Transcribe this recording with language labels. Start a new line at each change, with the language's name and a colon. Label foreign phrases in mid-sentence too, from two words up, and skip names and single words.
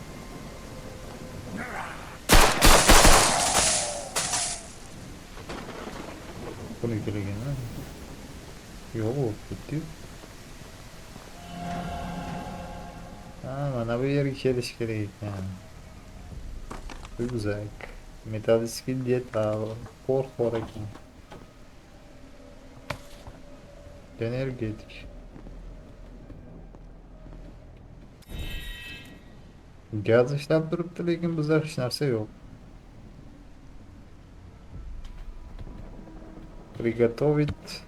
Uzbek: Buni keligini. Yo'q, u ketdi. Ha, mana bu yerga kelish kerak ekan.
Russian: Rюкзак. Металлический деталь.
Uzbek: Порт bor ekan. Energetik. Gaz ishlab turibdi, lekin bizda hech narsa yo'q.
Russian: Приготовить.